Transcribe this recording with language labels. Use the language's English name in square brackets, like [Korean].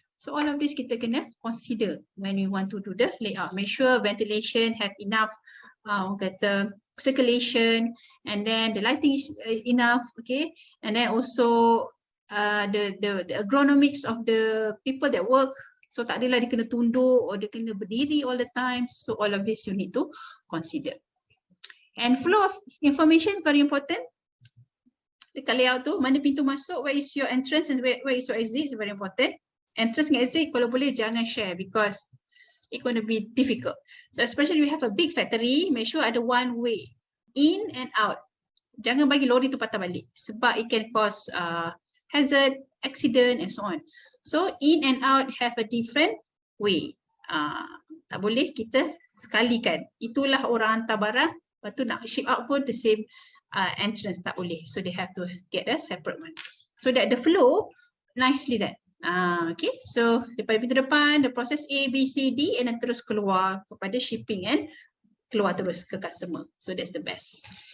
[English] So all of this [Malay] kita kena [English] consider when we want to do the layout. Make sure ventilation have enough circulation, and then the lighting is enough, okay? And then also the agronomics of the people that work. So [Malay] tak adalah dia kena tunduk [English] or [Malay] dia kena berdiri [English] all the time. So all of this you need to consider. And flow of information is very important. [Malay] Dekat layout tu, mana pintu masuk, [English] where is your entrance and where is your exit is very important. Entrance and exit [Malay] kalau boleh jangan [English] share because it's going to be difficult. So especially we have a big factory, make sure [Malay] ada [English] one way in and out. [Malay] Jangan bagi lori tu patah balik sebab [English] it can cause hazard, accident and so on. So in and out have a different way. [Malay] Tak boleh kita sekalikan. Itulah orang hantar barang, lepas tu nak [English] ship out [Malay] pun [English] the same entrance, [Malay] tak boleh. [English] So they have to get a separate one. So that the flow nicely done. Okay, so [Malay] daripada pintu depan, [English] the process A, B, C, D and then [Malay] terus keluar kepada [English] shipping and [Malay] keluar terus ke [English] customer. So that's the best.